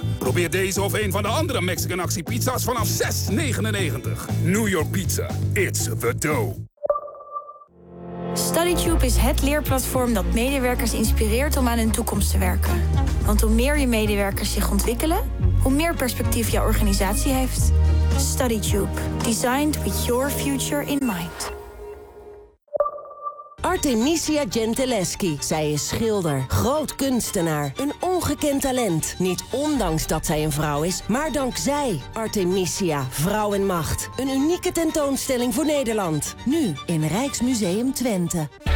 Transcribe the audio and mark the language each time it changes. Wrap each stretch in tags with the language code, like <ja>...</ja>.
<nl>Probeer deze of een van de andere Mexican actiepizza's vanaf €6,99.</nl> <en>New York Pizza. It's the dough.</en> <nl>StudyTube is het leerplatform dat medewerkers inspireert om aan hun toekomst te werken. Want hoe meer je medewerkers zich ontwikkelen, hoe meer perspectief jouw organisatie heeft.</nl> <en>StudyTube. Designed with your future in mind.</en> <nl>Artemisia Gentileschi. Zij is schilder, groot kunstenaar, een ongekend talent. Niet ondanks dat zij een vrouw is, maar dankzij Artemisia, vrouw en macht. Een unieke tentoonstelling voor Nederland. Nu in Rijksmuseum Twente.</nl>